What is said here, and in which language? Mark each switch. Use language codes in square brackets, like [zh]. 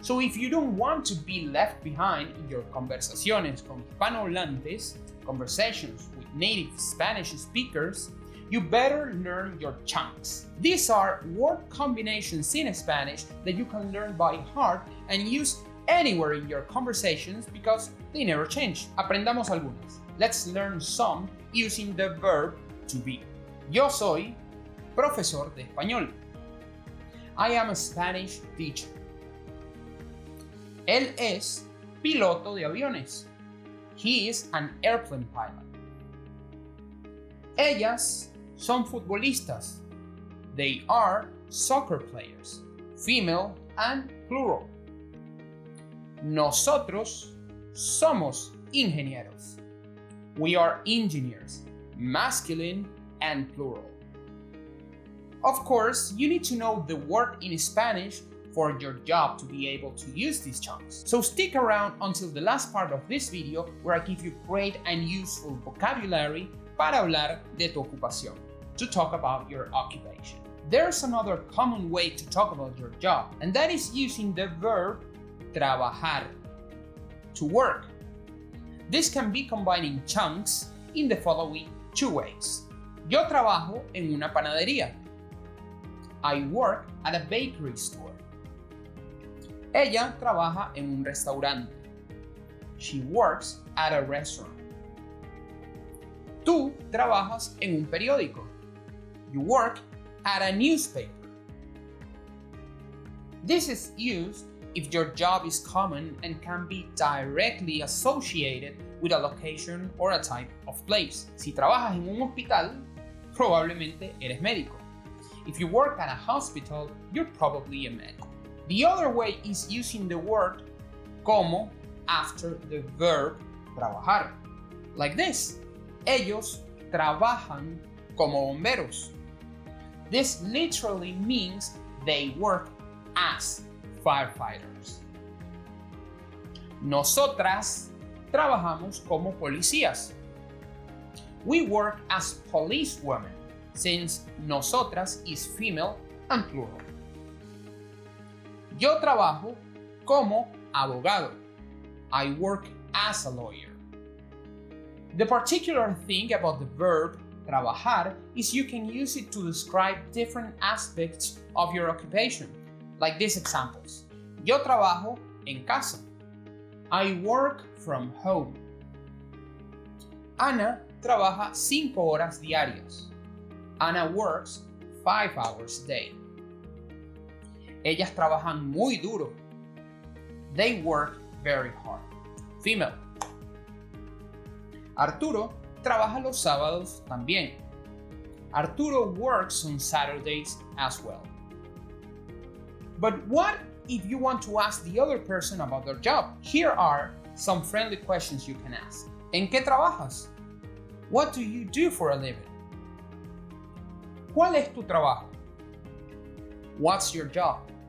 [en] So if you don't want to be left behind in your [es] conversaciones con hispanohablantes, [en] conversations with native Spanish speakers, you better learn your chunks. These are word combinations in Spanish that you can learn by heart and use anywhere in your conversations because they never change. [es] Aprendamos algunas. [en] Let's learn some using the verb to be. [es] Yo soy profesor de español. [en] I am a Spanish teacher. [es] Él es piloto de aviones. [en] He is an airplane pilot. [es] Ellas son futbolistas. [en] They are soccer players, female and plural. [es] Nosotros somos ingenieros. [en] We are engineers, masculine and plural. Of course, you need to know the word in Spanish for your job to be able to use these chunks. So stick around until the last part of this video where I give you great and useful vocabulary [es] para hablar de tu ocupación, [en] to talk about your occupation. There's another common way to talk about your job, and that is using the verb trabajar, to work. This can be combined in chunks in the following two ways. [es] Yo trabajo en una panadería. [en] I work at a bakery store. [es] Ella trabaja en un restaurante. [en] She works at a restaurant. [es] Tú trabajas en un periódico. [en] You work at a newspaper. This is used if your job is common and can be directly associated with a location or a type of place. [es] Si trabajas en un hospital, probablemente eres médico. [en] If you work at a hospital, you're probably a medic. The other way is using the word como after the verb trabajar. Like this. [es] Ellos trabajan como bomberos. [en] This literally means they work as firefighters. [es] Nosotras trabajamos como policías. [en] We work as policewomen, since nosotras is female and plural. [es] Yo trabajo como abogado. [en] I work as a lawyer. The particular thing about the verb trabajar is you can use it to describe different aspects of your occupation, like these examples. [es] Yo trabajo en casa. [en] I work from home. [es] Ana trabaja 5 horas diarias. [en] Ana works 5 hours a day. [es] Ellas trabajan muy duro. [en] They work very hard. Female. [es] Arturo trabaja los sábados también. [en] Arturo works on Saturdays as well. But what if you want to ask the other person about their job? Here are some friendly questions you can ask. [es] ¿En qué trabajas? [en] What do you do for a living? [es] ¿Cuál es tu trabajo? [en] What's your job?